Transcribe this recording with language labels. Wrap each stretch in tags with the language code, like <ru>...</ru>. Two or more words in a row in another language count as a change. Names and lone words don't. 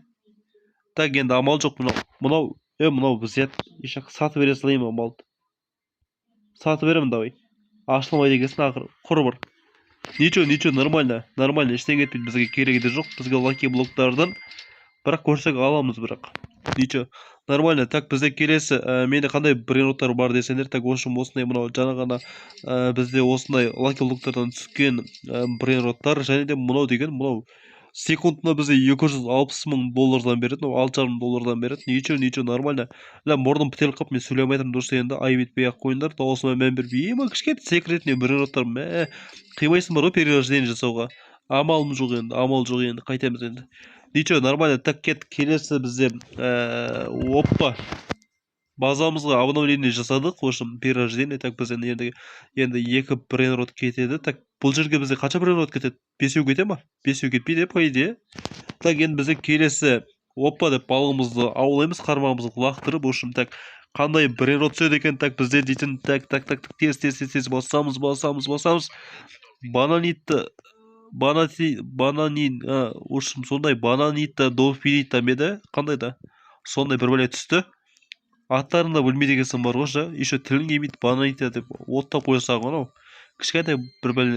<kk>Так, енді амал жоқ. Мынау біз ешақ сатып бере салайын амалды. Сатып беремін давай. Ашылмайды екенсің ақыры. Құр бір.</kk> <ru>Ничего, нормально,</ru> <kk>ештеңе етпейді, бізге керегі де жоқ, бізге лаки блоктардан бірақ көрсек аламыз бірақ.</kk> <ru>Ничего, нормально.</ru> <kk>Так, бізде келесі, менде қандай брендтар бар десеңдер, так, осындай мынау жаңа ғана бізде осындай лаки блоктардан түскен брендтар, және де мынау деген, мынау секундына бізде $260,000 береді, $6,500 береді.</kk> <ru>Ничего, нормально.</ru> <kk>Мұрным бітеліп қалып, мен сөйлемей айтырмын, дұрыс енді, айып етпей ақ қойыңдар, дауысыма мән бермей. Кішкентай секретный брендтар, қимайсың бар ғой перерождение жасауға. Амал жоқ енді, қайтамыз енді.</kk> <ru>Ничего, нормально. Так,</ru> <kk>келесі бізде оппа, базамызға обновление жасадық,</kk> <ru>в общем, перерождение.</ru> <kk>Так, біз енді 2 брейнрот кетеді. Так, бұл жерге бізде қанша брейнрот кетеді? 5 кете ма? 5 кетпейді,</kk> <ru>по идее.</ru> <kk>Так, енді бізде келесі оппа деп балығымызды аулаймыз, қармағымызды лақтырып,</kk> <ru>в общем, так,</ru> <kk>қандай брейнрот түседі екен? Так, бізде дейтін, так, тез басамыз. Бананин,</kk> <ru>в общем,</ru> <kk>сондай бананита, дофинита меді, қандай да? Сондай бір бәле түсті. Аттарын да білмейді екенсің бар ғой, еще тілін келмейді, бананита деп оттап қойсаң ғой, кішкентай бір бәлелер.</kk>